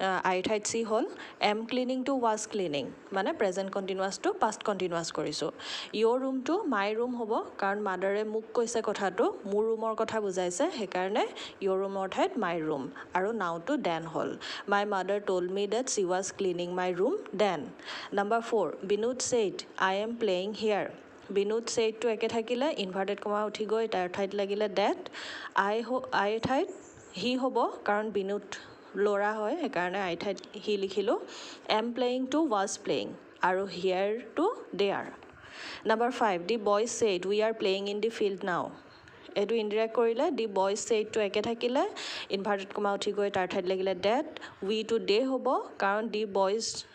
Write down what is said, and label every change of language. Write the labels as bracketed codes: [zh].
[as] আই ঠাইত চি হ'ল M ক্লিনিংটো was cleaning মানে প্ৰেজেণ্ট কণ্টিনিউৱাছটো পাষ্ট কণ্টিনিউৱাছ কৰিছোঁ ইয়ৰ ৰুমটো মাই ৰুম হ'ব কাৰণ মাদাৰে মোক কৈছে কথাটো মোৰ ৰুমৰ কথা বুজাইছে সেইকাৰণে ইয়ৰ ৰুমৰ ঠাইত মাই ৰুম আৰু নাওটো ডেন হ'ল [en] My mother told me that she was cleaning my room then. Number 4, Binod said, I am playing here. Binod said to [as] একে থাকিলে ইনভাৰ্টেড কমা উঠি গৈ তাৰ ঠাইত লাগিলে ডেট আই ঠাইত হি হ'ব কাৰণ বিনুত ল'ৰা হয় সেইকাৰণে আই ঠাইত হি লিখিলোঁ M playing two was playing আৰু হিয়াৰ two there number 5 [en] the boys said we are playing in the field now [as] এইটো ইনডিৰেক্ট কৰিলে দি বয়জ ছেইডটো একে থাকিলে ইনভাৰ্টেড কমা উঠি গৈ তাৰ ঠাইত লাগিলে ডেট উই টু দে হ'ব কাৰণ দি বয়জ